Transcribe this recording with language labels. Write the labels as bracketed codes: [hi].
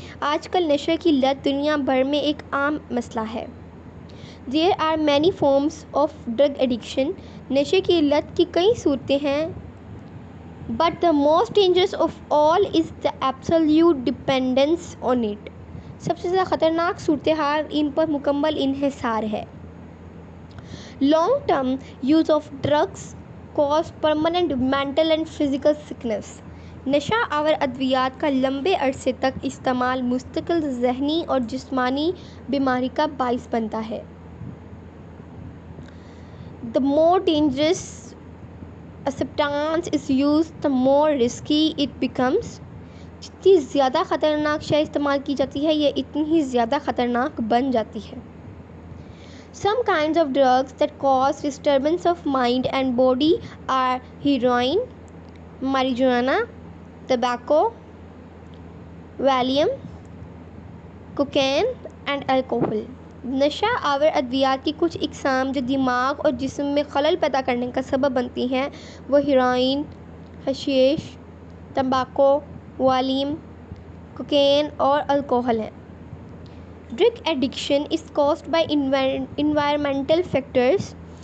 [ur] آج کل نشے کی لت دنیا بھر میں ایک عام مسئلہ ہے. [en] There are many forms of drug addiction. [ur] نشے کی لت کی کئی صورتیں ہیں. [en] But the most dangerous of all is the absolute dependence on it. [ur] سب سے زیادہ خطرناک صورتحال ان پر مکمل انحصار ہے. [en] Long term use of drugs cause permanent mental and physical sickness. [ur] نشہ آور ادویات کا لمبے عرصے تک استعمال مستقل ذہنی اور جسمانی بیماری کا باعث بنتا ہے. [en] The more dangerous a substance is used, the more risky it becomes. [ur] جتنی زیادہ خطرناک شے استعمال کی جاتی ہے یہ اتنی ہی زیادہ خطرناک بن جاتی ہے. [en] Some kinds of drugs that cause disturbance of mind and body are heroin, marijuana, tobacco, Valium, cocaine and alcohol. [ur] نشہ آور ادویات کی کچھ اقسام جو دماغ اور جسم میں خلل پیدا کرنے کا سبب بنتی ہیں وہ ہیروئن، حشیش، تمباکو، والیم، کوکین اور الکوہل ہیں. [en] Drug addiction is caused by environmental factors.